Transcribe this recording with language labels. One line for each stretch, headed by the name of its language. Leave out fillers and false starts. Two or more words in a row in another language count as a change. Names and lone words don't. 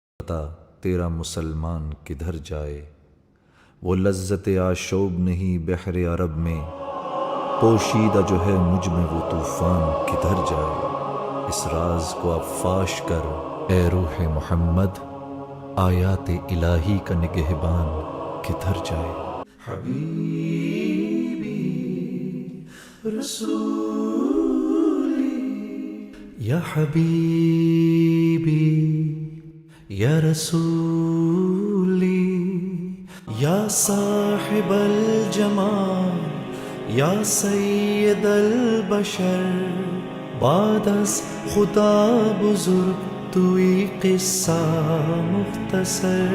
Urdu: بتا تیرا مسلمان کدھر جائے، وہ لذت آشوب نہیں بحر عرب میں، پوشیدہ جو ہے مجھ میں وہ طوفان کدھر جائے۔ اس راز کو اب فاش کر اے روح محمد، آیات الہی کا نگہبان کدھر جائے۔
Arabic: حبیبی رسولی یا حبیبی یا رسولی یا صاحب الجمال یا سید البشر،
Persian: بعد از خدا بزرگ توی قصہ مختصر۔